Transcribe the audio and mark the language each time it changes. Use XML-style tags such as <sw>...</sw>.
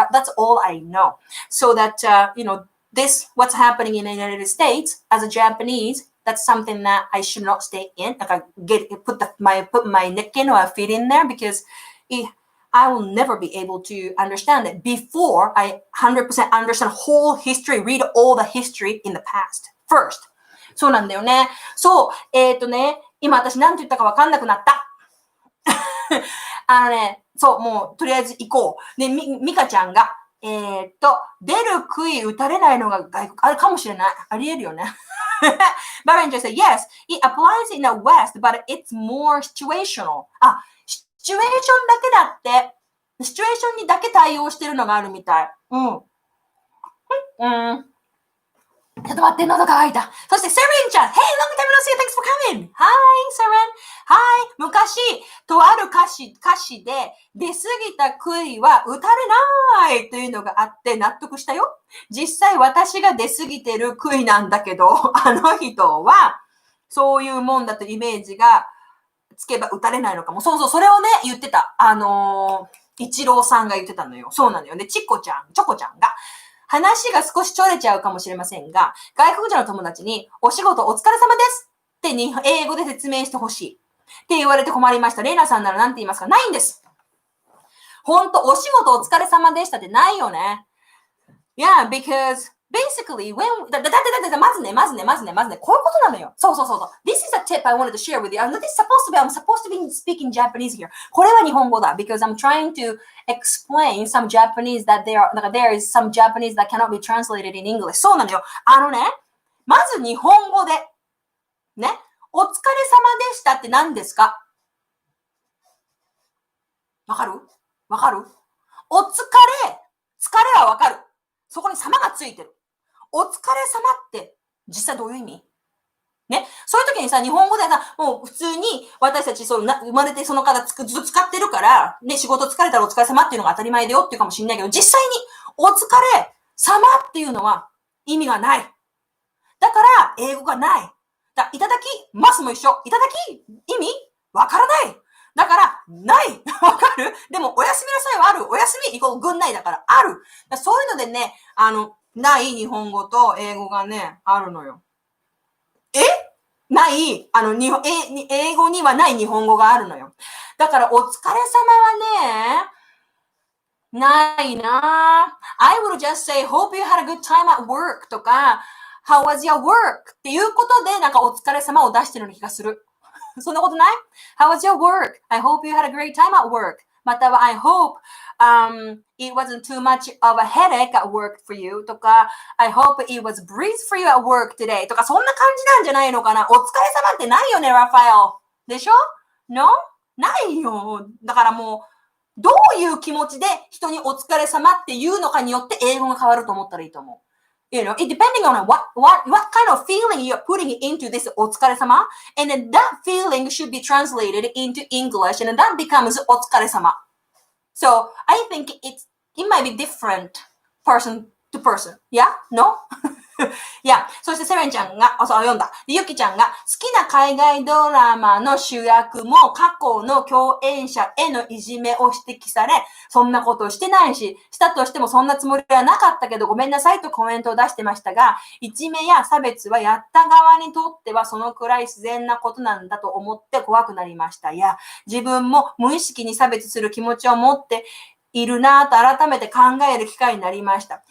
<en>That's all I know. So that this what's happening in the United States as a Japanese, that's something that I should not stay in. Like put my neck in or feet in there because I will never be able to understand it before I 100% understand whole history, read all the history in the past first.</en> <ja>そうなんだよね。そう、今私何て言ったか分かんなくなった。そう、もうとりあえず行こう。で、ミカちゃんが、出る杭打たれないのが外国、あれかもしれない。ありえるよね。</ja> <en>Baron just said, yes, it applies in the West, but it's more situational.</en> <ja>シチュエーションだけだって、シチュエーションにだけ対応してるのがあるみたい。ちょっと待って、喉乾いた。そして、セレンちゃん。</ja> <en>Hey, long time no see. Thanks for coming. Hi, Seren. Hi.</en> <ja>昔、とある歌詞で、出過ぎた杭は打たれないというのがあって納得したよ。実際私が出過ぎてる杭なんだけど、あの人は、そういうもんだとイメージがつけば打たれないのかも。そう、それをね、言ってた。イチローさんが言ってたのよ。そうなのよね。チョコちゃんが。話が少しちょれちゃうかもしれませんが、外国人の友達に、お仕事お疲れ様ですって英語で説明してほしい。って言われて困りました。レイナさんなら何て言いますか？ないんです。ほんと、お仕事お疲れ様でしたってないよね。</ja> <en>Yeah, because basically, when,</en> <ja>まずね。こういうことなのよ。そう。</ja> <en>This is a tip I wanted to share with you. I'm supposed to be speaking Japanese here.</en> <ja>これは日本語だ。</ja> <en>Because I'm trying to explain some Japanese that there is some Japanese that cannot be translated in English.</en> <ja>そうなのよ。まず日本語で、ね、お疲れ様でしたって何ですか？わかる？お疲れはわかる。そこに様がついてる。お疲れ様って実際どういう意味？ね。そういう時にさ、日本語でさ、もう普通に私たち生まれてその方ずっと使ってるから、ね、仕事疲れたらお疲れ様っていうのが当たり前だよっていうかもしれないけど、実際にお疲れ様っていうのは意味がない。だから英語がない。いただきますも一緒。いただき意味わからない。だから、ない。わかる？でも、おやすみなさいはある。おやすみイコールぐんないだからある。そういうのでね、ない日本語と英語がね、あるのよ。ない、英語にはない日本語があるのよ。だから、お疲れ様はね、ないな。</ja> <en>I would just say, hope you had a good time at work とか、how was your work</en> <ja>っていうことで、なんかお疲れ様を出してるような気がする。</ja> <en>そんなことない？How was your work? I hope you had a great time at work. または I hope it wasn't too much of a headache at work for you とか I hope it was breeze for you at work today</en> <ja>とかそんな感じなんじゃないのかな。お疲れ様ってないよね、ラファエル。でしょ？</ja> <en>No?</en> <ja>ないよ。だからもう、どういう気持ちで人にお疲れ様っていうのかによって英語が変わると思ったらいいと思う。</ja> <en>It depending on what kind of feeling you're putting into this お疲れ様 and then that feeling should be translated into English and then that becomes お疲れ様 So I think it might be different person to person. Yeah? No?</en> <ja>いや、そしてセレンちゃんが、読んだ。ゆきちゃんが、好きな海外ドラマの主役も過去の共演者へのいじめを指摘され、そんなことしてないし、したとしてもそんなつもりはなかったけどごめんなさいとコメントを出してましたが、いじめや差別はやった側にとってはそのくらい自然なことなんだと思って怖くなりました。いや、自分も無意識に差別する気持ちを持っているなぁと改めて考える機会になりました。</ja>